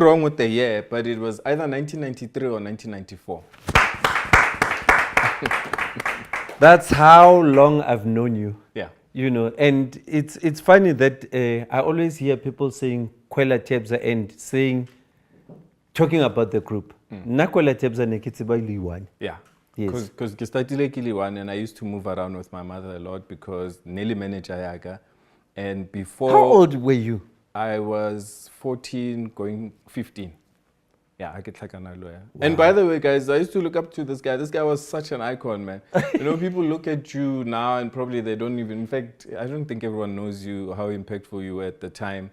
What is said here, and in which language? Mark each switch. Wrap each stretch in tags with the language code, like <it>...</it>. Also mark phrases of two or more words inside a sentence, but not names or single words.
<en>be wrong with the year, but it was either 1993 or 1994. That's how long I've known you. Yeah. You know, and it's funny that I always hear people saying Kwela Tebza and talking about the group.</en> <tn>Na Kwela Tebza ne ke tseba e le one.</tn> <en>Yeah. Yes. Because</en> <tn>ke startile ke le one,</tn> <en>and I used to move around with my mother a lot because Nelly manager yaga. And before How old were you? I was 14 going 15. Yeah, I get like an lawyer. And by the way, guys, I used to look up to this guy. This guy was such an icon, man. You know, people look at you now and probably they don't even, in fact, I don't think everyone knows you, how impactful you were at the time.</en>